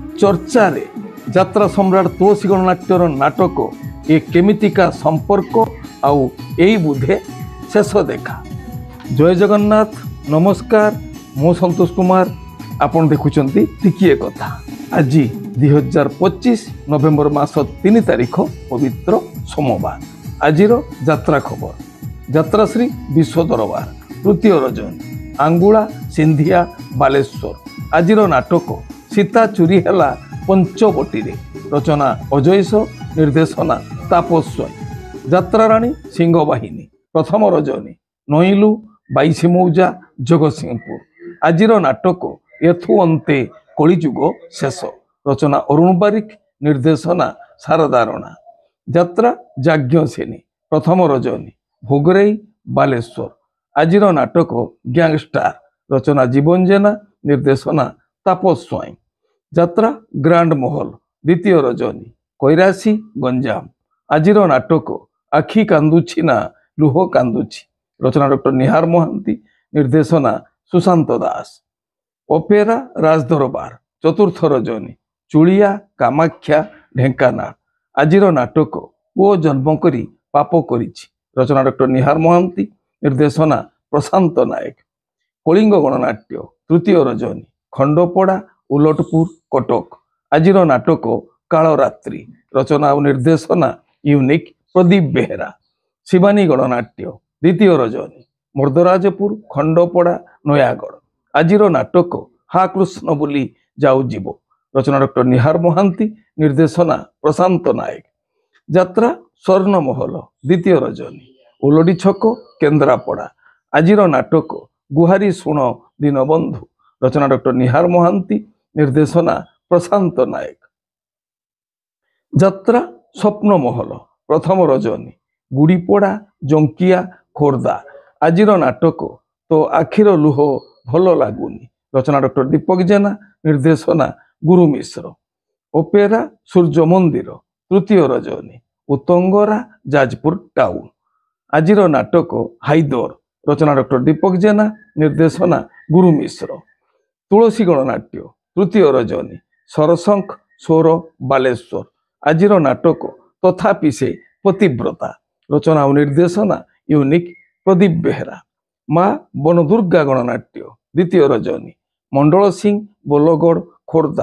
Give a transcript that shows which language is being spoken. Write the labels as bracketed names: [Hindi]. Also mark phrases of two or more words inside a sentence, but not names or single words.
[Odia] ଚର୍ଚ୍ଚାରେ ଯାତ୍ରା ସମ୍ରାଟ ତୁଳସୀ ଗଣନାଟ୍ୟର ନାଟକ ଏ କେମିତିକା ସମ୍ପର୍କ ଆଉ ଏଇ ବୁଧେ ଶେଷ ଦେଖା। ଜୟ ଜଗନ୍ନାଥ ନମସ୍କାର ମୁଁ ସନ୍ତୋଷ କୁମାର ଆପଣ ଦେଖୁଛନ୍ତି ଟିକିଏ କଥା। ଆଜି 2025 ନଭେମ୍ବର ମାସ 3 ତାରିଖ ପବିତ୍ର ସୋମବାର। ଆଜିର ଯାତ୍ରା ଖବର ଯାତ୍ରାଶ୍ରୀ ବିଶ୍ୱ ଦରବାର ତୃତୀୟ ରଜନୀ ଆଙ୍ଗୁଳା ସିନ୍ଧିଆ ବାଲେଶ୍ୱର। ଆଜିର ନାଟକ ସୀତା ଚୋରି ହେଲା ପଞ୍ଚବଟୀ ରଚନା ଅଜୟସ ନିର୍ଦ୍ଦେଶନା ତାପସ୍ୱୟଂ। ଯାତ୍ରାରାଣୀ ସିଂହବାହିନୀ ପ୍ରଥମ ରଜନୀ ନଇଲୁ ବାଇଶି ମୌଜା ଜଗତସିଂହପୁର। ଆଜିର ନାଟକ ଏଥୁ ଅନ୍ତେ କଳିଯୁଗ ଶେଷ ରଚନା ଅରୁଣ ବାରିକ ନିର୍ଦ୍ଦେଶନା ଶାରଦା ରାଣା। ଯାତ୍ରା ଯାଜ୍ଞସେନୀ ପ୍ରଥମ ରଜନୀ ଭୋଗରାଇ ବାଲେଶ୍ୱର। ଆଜିର ନାଟକ ଗ୍ୟାଙ୍ଗଷ୍ଟାର ରଚନା ଜୀବନ ଜେନା ନିର୍ଦ୍ଦେଶନା ତାପସ୍ୱୟଂ। ଯାତ୍ରା ଗ୍ରାଣ୍ଡ ମହଲ ଦ୍ୱିତୀୟ ରଜନୀ କଇରାସି ଗଞ୍ଜାମ। ଆଜିର ନାଟକ ଆଖି କାନ୍ଦୁଛି ନା ଲୁହ କାନ୍ଦୁଛି ରଚନା ଡକ୍ଟର ନିହାର ମହାନ୍ତି ନିର୍ଦ୍ଦେଶନା ସୁଶାନ୍ତ ଦାସ। ଅପେରା ରାଜଦରବାର ଚତୁର୍ଥ ରଜନୀ ଚୁଲିଆ କାମାକ୍ଷ୍ୟା ଢେଙ୍କାନାଳ। ଆଜିର ନାଟକ ପୁଅ ଜନ୍ମ କରି ପାପ କରିଛି ରଚନା ଡକ୍ଟର ନିହାର ମହାନ୍ତି ନିର୍ଦ୍ଦେଶନା ପ୍ରଶାନ୍ତ ନାୟକ। କଳିଙ୍ଗ ଗଣନାଟ୍ୟ ତୃତୀୟ ରଜନୀ ଖଣ୍ଡପଡ଼ା ଉଲଟପୁର କଟକ। ଆଜିର ନାଟକ କାଳରାତ୍ରି ରଚନା ଓ ନିର୍ଦ୍ଦେଶନା ୟୁନିକ ପ୍ରଦୀପ ବେହେରା। ଶିବାନୀ ଗଣନାଟ୍ୟ ଦ୍ୱିତୀୟ ରଜନୀ ମର୍ଦ୍ଦରାଜପୁର ଖଣ୍ଡପଡ଼ା ନୟାଗଡ଼। ଆଜିର ନାଟକ ହା କୃଷ୍ଣ ବୋଲି ଯାଉ ଜୀବ ରଚନା ଡକ୍ଟର ନିହାର ମହାନ୍ତି ନିର୍ଦ୍ଦେଶନା ପ୍ରଶାନ୍ତ ନାୟକ। ଯାତ୍ରା ସ୍ୱର୍ଣ୍ଣମହଲ ଦ୍ୱିତୀୟ ରଜନୀ ଉଲଡି ଛକ କେନ୍ଦ୍ରାପଡ଼ା। ଆଜିର ନାଟକ ଗୁହାରି ଶୁଣ ଦୀନବନ୍ଧୁ ରଚନା ଡକ୍ଟର ନିହାର ମହାନ୍ତି ନିର୍ଦ୍ଦେଶନା ପ୍ରଶାନ୍ତ ନାୟକ। ଯାତ୍ରା ସ୍ୱପ୍ନ ମହଲ ପ୍ରଥମ ରଜନୀ ଗୁଡ଼ିପଡ଼ା ଜଙ୍କିଆ ଖୋର୍ଦ୍ଧା। ଆଜିର ନାଟକ ତୋ ଆଖିର ଲୁହ ଭଲ ଲାଗୁନି ରଚନା ଡକ୍ଟର ଦୀପକ ଜେନା ନିର୍ଦ୍ଦେଶନା ଗୁରୁ ମିଶ୍ର। ଅପେରା ସୂର୍ଯ୍ୟ ମନ୍ଦିର ତୃତୀୟ ରଜନୀ ଉତଙ୍ଗରା ଯାଜପୁର ଟାଉନ। ଆଜିର ନାଟକ ହାଇଦର ରଚନା ଡକ୍ଟର ଦୀପକ ଜେନା ନିର୍ଦ୍ଦେଶନା ଗୁରୁ ମିଶ୍ର। ତୁଳସୀ ଗଣନାଟ୍ୟ ତୃତୀୟ ରଜନୀ ସରସଙ୍ଖ ସ୍ୱର ବାଲେଶ୍ୱର। ଆଜିର ନାଟକ ତଥାପି ସେ ପତିବ୍ରତା ରଚନା ଓ ନିର୍ଦ୍ଦେଶନା ୟୁନିକ ପ୍ରଦୀପ ବେହେରା। ମା ବନଦୁର୍ଗା ଗଣନାଟ୍ୟ ଦ୍ୱିତୀୟ ରଜନୀ ମଣ୍ଡଳ ସିଂହ ବୋଲଗଡ଼ ଖୋର୍ଦ୍ଧା।